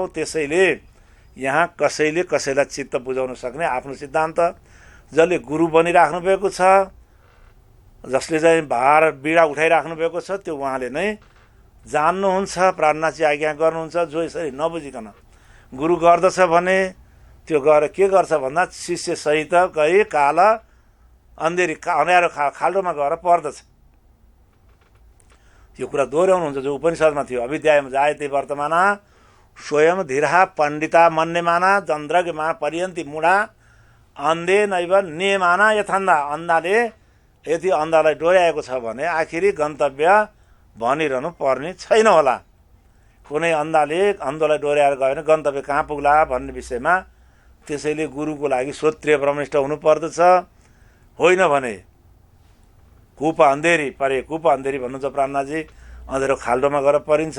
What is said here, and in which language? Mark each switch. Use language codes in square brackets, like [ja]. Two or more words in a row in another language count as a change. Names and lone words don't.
[ne] त्यसैले यहाँ कसैले कसैलाई चित्त बुझाउन सक्ने आफ्नो सिद्धान्त, जसले गुरु बनिराख्नु भएको छ, जसले चाहिँ भार बिडा उठाइराख्नु भएको छ, त्यो उहाँले नै जान्नुहुन्छ, प्रार्थनाची आज्ञा गर्नुहुन्छ। जो यसरी नबुझिकन गुरु गर्दछ भने त्यो गएर के गर्छ भन्दा शिष्यसहित गई काल अन्धेरी अँध्यारो खाल्डोमा गएर पर्दछ। यो कुरा दोहोऱ्याउनुहुन्छ जो उपनिषदमा थियो, [sa] अविद्यामा जायते वर्तमान स्वयं धीरा पण्डिता मन्यमाना चन्द्रगमा पर्यन्ती मुढा अन्धे नैव नियमाना यथान्धा। [ne] अन्धाले यदि अन्धालाई डोर्याएको छ भने आखिरी गन्तव्य भनिरहनु पर्ने छैन होला। कुनै अन्धोलाई डोर्याएर गयो भने गन्तव्य कहाँ पुग्ला भन्ने विषयमा। त्यसैले गुरुको लागि श्रोत्रिय ब्रह्मनिष्ठ हुनुपर्दछ। होइन भने कुप अन्धेरी परे, कुप अन्धेरी भन्नुहुन्छ प्राणनाजी, अँधेरो खाल्डोमा गएर परिन्छ।